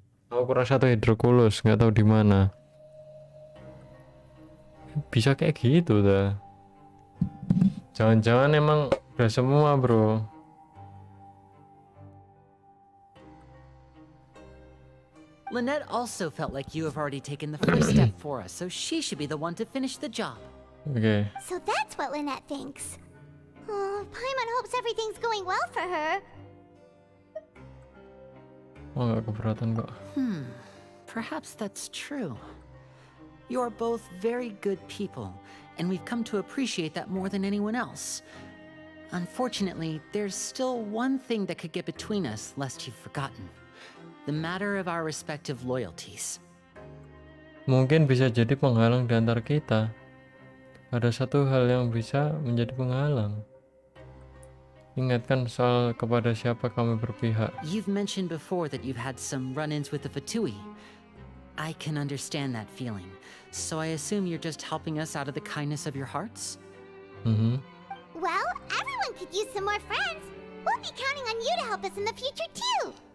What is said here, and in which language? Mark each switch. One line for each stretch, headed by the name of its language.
Indonesian: Aku kurang 1 hidrokulus, nggak tahu di mana. Bisa kayak gitu dah. Jangan-jangan emang udah semua bro.
English: Lynette also felt like you have already taken the first step for us, so she should be the one to finish the job. Okay. So that's what Lynette thinks. Oh, Paimon hopes everything's going well for her.
Indonesian: Oh, nggak keberatan kok.
English: Perhaps that's true. You're both very good people, and we've come to appreciate that more than anyone else. Unfortunately, there's still one thing that could get between us, lest you've forgotten. The matter of our respective loyalties.
Indonesian: Mungkin bisa jadi penghalang di antara kita. Ada satu hal yang bisa menjadi penghalang. Ingatkan soal kepada siapa kami berpihak.
English: You've mentioned before that you've had some run-ins with the Fatui. I can understand that feeling, so I assume you're just helping us out of the kindness of your hearts? Well, everyone could use some more friends. We'll be counting on you to help us in the future too.